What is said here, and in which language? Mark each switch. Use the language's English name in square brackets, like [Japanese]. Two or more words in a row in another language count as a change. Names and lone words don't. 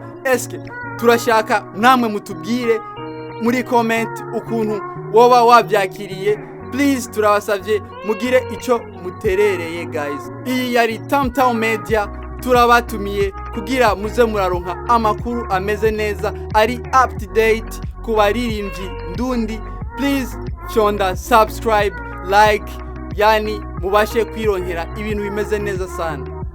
[Rundi] Eske turashaka namwe mutubwire muri comment ukuntu woba wabyakiriye. Please turabasavye mugire ico muterereye guys. Iyi yari Tamtown Media, turabatumiye kugira muze muraronka amakuru ameze neza, ari [English] up to date [Rundi] ku baririmbyi ndundi. Please chonda subscribe, like, yani mubashe kwironkera ibintu bimeze neza sana.